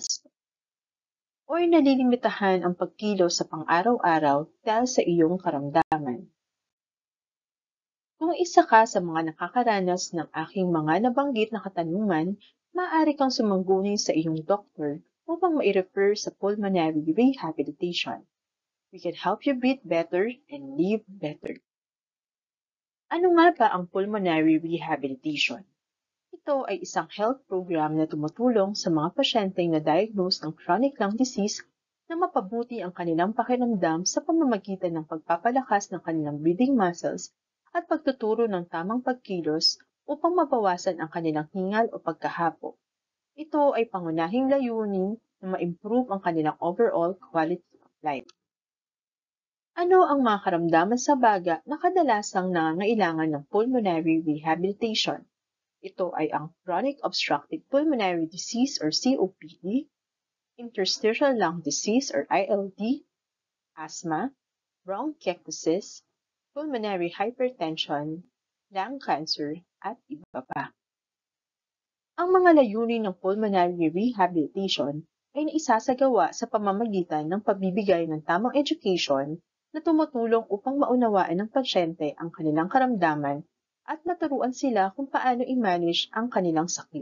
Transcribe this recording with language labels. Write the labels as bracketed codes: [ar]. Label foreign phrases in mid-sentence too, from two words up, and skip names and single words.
[tl] O nalilimitahan ang pagkilos sa pang-araw-araw dahil sa iyong karamdaman? Kung isa ka sa mga nakakaranas ng aking mga nabanggit na katanungan, maaari kang sumangguni sa iyong doktor upang ma-refer sa [en] pulmonary rehabilitation. We can help you breathe better and live better. [tl] Ano nga ba ang [en] pulmonary rehabilitation? [tl] Ito ay isang [en] health program [tl] na tumutulong sa mga pasyenteng na-diagnose ng [en] chronic lung disease [tl] na mapabuti ang kanilang pakiramdam sa pamamagitan ng pagpapalakas ng kanilang [en] breathing muscles [tl] at pagtuturo ng tamang pagkilos upang mabawasan ang kanilang hingal o pagkahapo. Ito ay pangunahing layunin na ma-improve ang kanilang [en] overall quality of life. [tl] Ano ang mga karamdaman sa baga na kadalasang nangangailangan ng [en] pulmonary rehabilitation? [tl] Ito ay ang [en] chronic obstructive pulmonary disease or COPD, interstitial lung disease or ILD, asthma, bronchiectasis, pulmonary hypertension, lung cancer, [tl] at iba pa. Ang mga layunin ng [en] pulmonary rehabilitation [tl] ay naisasagawa sa pamamagitan ng pagbibigay ng tamang education na tumutulong upang maunawaan ng pasyente ang kanilang karamdaman at maturuan sila kung paano i-manage ang kanilang sakit.